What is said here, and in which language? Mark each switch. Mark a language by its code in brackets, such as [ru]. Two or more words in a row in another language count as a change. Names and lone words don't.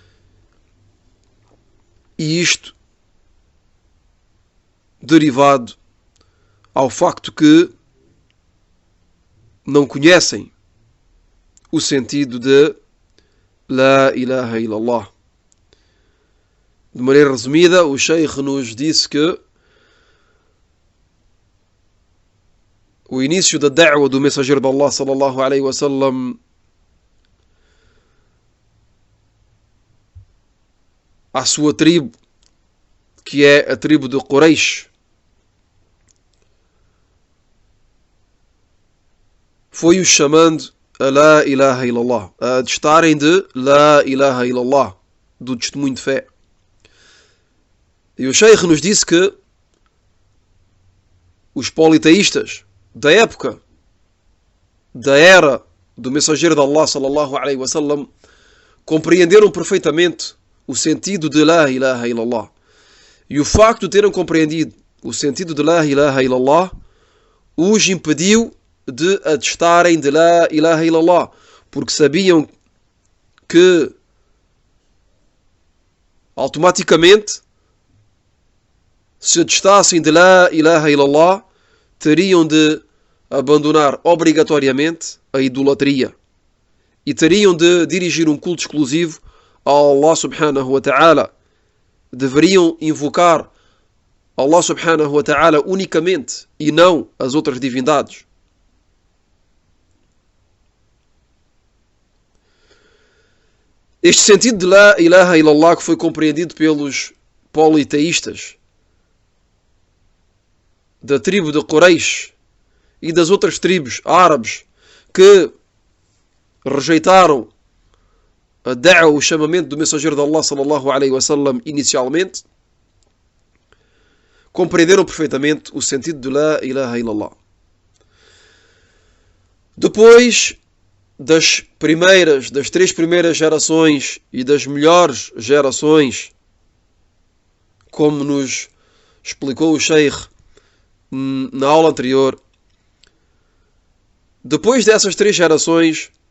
[pt] E isto derivado ao facto que não conhecem o sentido de [ar] لا إله إلا الله. [pt] De maneira resumida, o Sheikh nos disse que o início da da'wa do mensageiro de Allah [ar] صلى الله عليه وسلم [pt] à sua tribo, que é a tribo de Quraysh, foi-os chamando a [ar] لا إله إلا الله, [pt] a estarem de [ar] لا إله إلا الله, [pt] do testemunho de fé. E o Sheikh nos disse que os politeístas da época, da era do mensageiro de Allah [ar] صلى الله عليه وسلم, [pt] compreenderam perfeitamente o sentido de [ar] لا إله إلا الله. [pt] E o facto de terem compreendido o sentido de [ar] لا إله إلا الله [pt] os impediu de atestarem de [ar] لا إله إلا الله, [pt] porque sabiam que automaticamente, se atestassem de [ar] لا إله إلا الله, [pt] teriam de abandonar obrigatoriamente a idolatria e teriam de dirigir um culto exclusivo a Allah [ar] سبحانه وتعالى. [pt] Deveriam invocar Allah [ar] سبحانه وتعالى [pt] unicamente e não as outras divindades. Este sentido de [ar] لا إله إلا الله, [pt] que foi compreendido pelos politeístas da tribo de Quraysh e das outras tribos árabes que rejeitaram a da'wa, o chamamento do mensageiro de Allah [ar] صلى الله عليه وسلم [pt] inicialmente, compreenderam perfeitamente o sentido de [ar] لا إله إلا الله. [pt] Depois das três primeiras gerações e das melhores gerações, como nos explicou o Sheikh na aula anterior, depois dessas 3 gerações